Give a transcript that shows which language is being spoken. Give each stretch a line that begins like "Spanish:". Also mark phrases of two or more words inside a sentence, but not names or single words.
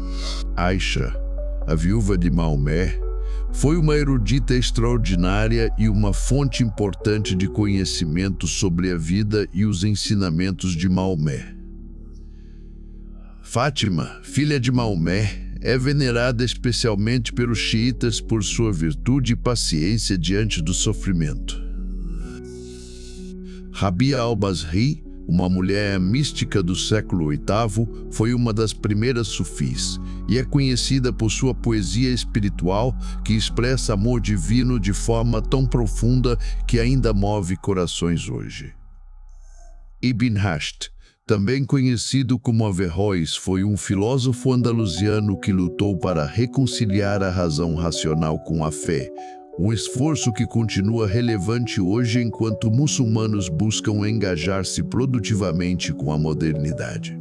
Portuguese: Aisha, a viúva de Maomé, Foi uma erudita extraordinária e uma fonte importante de conhecimento sobre a vida e os ensinamentos de Maomé. Fátima, filha de Maomé, é venerada especialmente pelos xiitas por sua virtude e paciência diante do sofrimento. Rabia al-Basri, uma mulher mística do século VIII, foi uma das primeiras sufis e é conhecida por sua poesia espiritual que expressa amor divino de forma tão profunda que ainda move corações hoje. Ibn Rushd, também conhecido como Averroes, foi um filósofo andalusiano que lutou para reconciliar a razão racional com a fé, um esforço que continua relevante hoje enquanto muçulmanos buscam engajar-se produtivamente com a modernidade.